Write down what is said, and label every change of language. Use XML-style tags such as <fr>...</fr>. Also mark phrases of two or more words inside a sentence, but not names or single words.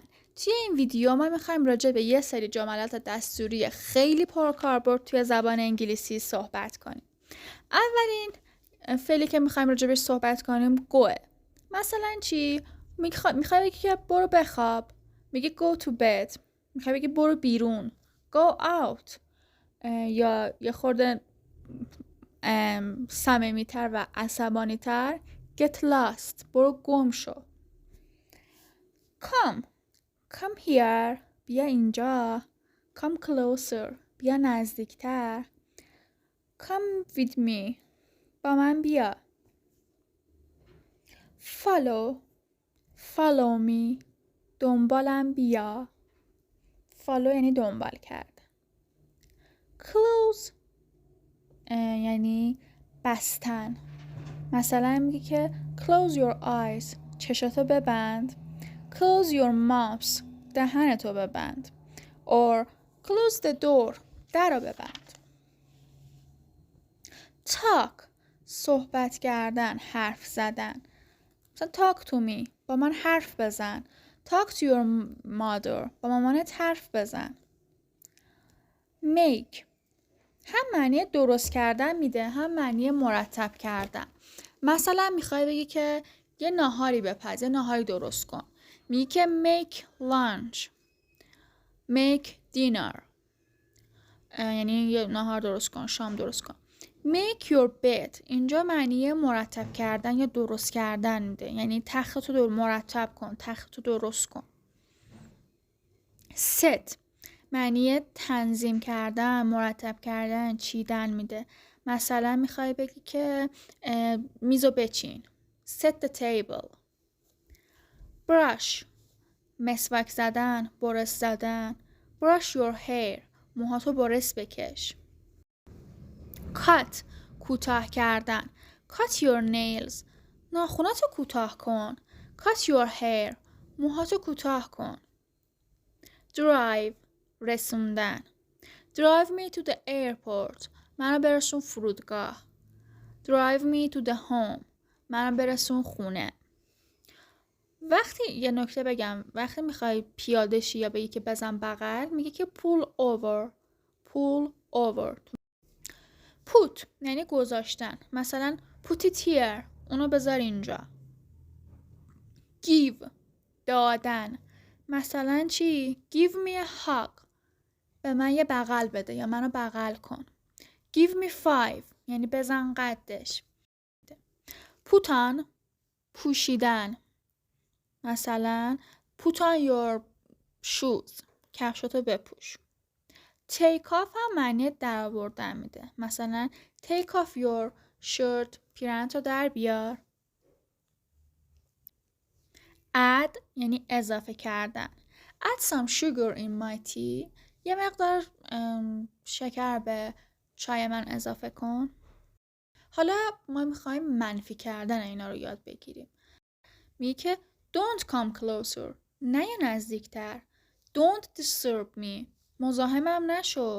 <fa>توی این ویدیو ما میخوایم راجع به یه سری جملات دستوری خیلی پرکاربرد توی زبان انگلیسی صحبت کنیم. اولین فعلی که میخوایم راجع بهش صحبت کنیم گوه. مثلا چی؟ میخوای بگی که برو بخواب، میگه</fa> <en>go to bed.</en> <fa>میخوای بگی برو بیرون،</fa> <en>go out.</en> <fa>یا یه خورده صمیمی‌تر و عصبانی‌تر</fa> <en>get lost،</en> <fa>برو گم شو.</fa> <en>come here،</en> <fa>بیا اینجا.</fa> <en>come closer،</en> <fa>بیا نزدیکتر.</fa> <en>come with me،</en> <fa>با من بیا.</fa> <en>follow me،</en> <fa>دنبالم بیا. follow یعنی دنبال کرد. close یعنی بستن. مثلا میگه که</fa> <en>close your eyes،</en> <fa>چشاتو ببند.</fa> <en>close your mouth،</en> <fa>دهنتو ببند.</fa> <en>or close the door،</en> <fa>درو ببند. talk، صحبت کردن، حرف زدن. مثلا</fa> <en>talk to me،</en> <fa>با من حرف بزن.</fa> <en>talk to your mother،</en> <fa>با مامانت حرف بزن. make، هم معنی درست کردن میده، هم معنی مرتب کردن. مثلا میخوای بگی که یه ناهاری بپز، یه ناهاری درست کن. میگی که</fa> <en>make lunch، make dinner،</en> <fa>یعنی یه ناهار درست کن، شام درست کن.</fa> <en>make your bed،</en> <fa>اینجا معنی مرتب کردن یا درست کردن میده، یعنی تختتو مرتب کن، تختتو درست کن. set، معنی تنظیم کردن، مرتب کردن، چیدن میده. مثلا میخوای بگی که میزو بچین،</fa> <en>set the table.</en> <fa>brush، مسواک زدن، برس زدن.</fa> <en>brush your hair،</en> <fa>موهاتو برس بکش. cut، کوتاه کردن.</fa> <en>cut your nails،</en> <fa>ناخناتو کوتاه کن.</fa> <en>cut your hair،</en> <fa>موهاتو کوتاه کن. drive، رسوندن.</fa> <en>drive me to the airport،</en> <fa>منو برسون فرودگاه.</fa> <en>drive me to the home،</en> <fa>منو برسون خونه. وقتی یه نکته بگم، وقتی میخوای پیاده شی یا بگی که بزن بغل، میگه که</fa> <en>pull over، pull over. put</en> <fa>یعنی گذاشتن. مثلا</fa> <en>put it here،</en> <fa>اونو بذار اینجا. give، دادن. مثلا چی؟</fa> <en>give me a hug،</en> <fa>به من یه بغل بده یا منو بغل کن.</fa> <en>give me</en> <fa>5 یعنی بزن قدش.</fa> <en>put on،</en> <fa>پوشیدن.</fa> <en>مثلا put on your shoes،</en> <fa>کفشاتو بپوش.</fa> <en>take off</en> <fa>هم معنی در آوردن میده.</fa> <en>مثلا take off your shirt،</en> <fa>پیرنتو در بیار. add یعنی اضافه کردن.</fa> <en>add some sugar in my tea،</en> <fa>یه مقدار شکر به چای من اضافه کن. حالا ما میخوایم منفی کردن اینا رو یاد بگیریم. میگه که</fa> <en>don't come closer،</en> <fa>نه یا نزدیکتر.</fa> <en>don't disturb me،</en> <fa>مزاحمم نشو.</fa>